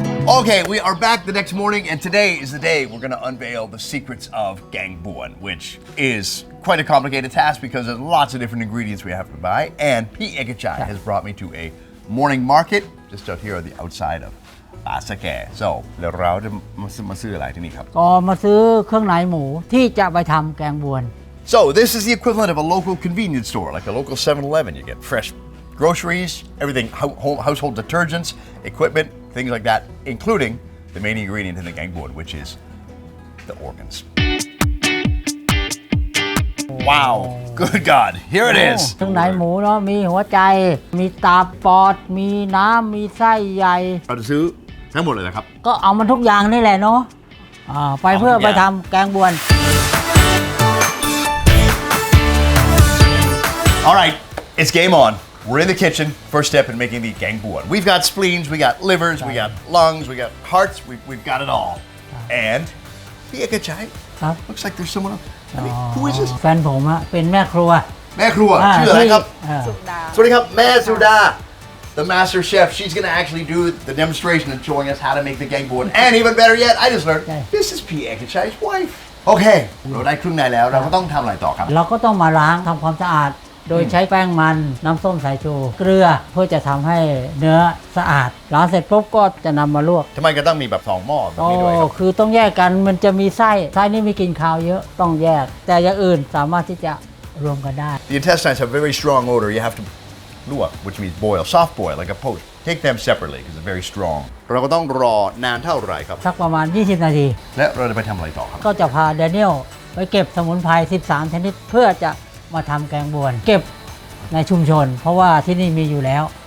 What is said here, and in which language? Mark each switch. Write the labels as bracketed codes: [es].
[en] Okay, we are back the next morning, and today is the day we're going to unveil the secrets of Gaeng Buan, which is quite a complicated task because there's lots of different ingredients we have to buy. And P. Ekachai has brought me to a morning market just out here on the outside of Asake. [th] So เดี๋ยวเราจะมาซื้ออะไรที่นี่ครับ ก็มาซื้อเครื่องในหมูที่จะไปทำแกงบวน [en] So this is the equivalent of a local convenience store, like a local 7-Eleven. You get fresh groceries, everything, household detergents, equipment, things like that, including the main ingredient in the Gaeng Buan, which is the organs. Wow, good God, here it is. [th] เครื่องในหมูเนาะมีหัวใจมีตับปอดมีน้ำมีไส้ใหญ่ เราจะซื้อทั้งหมดเลยนะครับ ก็เอามันทุกอย่างนี่แหละเนาะไปเพื่อไปทำแกงบวน [en] All right, it's game on. We're in the kitchen. First step in making the Gaeng Buan. We've got spleens, we got livers, we got lungs, we got hearts. We've got it all. And P. Ekachai, looks like there's someone else. Who is this? [th] แฟนผมอะเป็นแม่ครัว ชื่ออะไรครับสุดาสวัสดีครับแม่สุดา [en] The master chef. She's going to actually do the demonstration and showing us how to make the Gaeng Buan. And even better yet, I just learned this is P. Ekachai's wife. [th] Okay, เราได้เครื่องในแล้วเราก็ต้องทำอะไรต่อครับ เราก็ต้องมาล้างทำความสะอาดโดยใช้แป้งมันน้ำส้มสายชูเกลือเพื่อจะทำให้เนื้อสะอาดล้างเสร็จปุ๊บก็จะนำมาลวก ทำไมก็ต้องมีแบบ2หม้อแบบนี้ด้วยครับ คือต้องแยกกันมันจะมีไส้นี่มีกลิ่นคาวเยอะต้องแยกแต่อย่างอื่นสามารถที่จะรวมกันได้ [en] The intestines have very strong odor. You have to lwak, which means boil, soft boil like a poach. Take them separately because they're very strong. [th] เราก็ต้องรอนานเท่าไหร่ครับ สักประมาณ20นาที และเราจะไปทำอะไรต่อครับ ก็จะพาแดเนียลไปเก็บสมุนไพร13ชนิดเพื่อจะมาทำแกงบวนเก็บในชุมชนเพราะว่าที่นี่มีอยู่แล้ว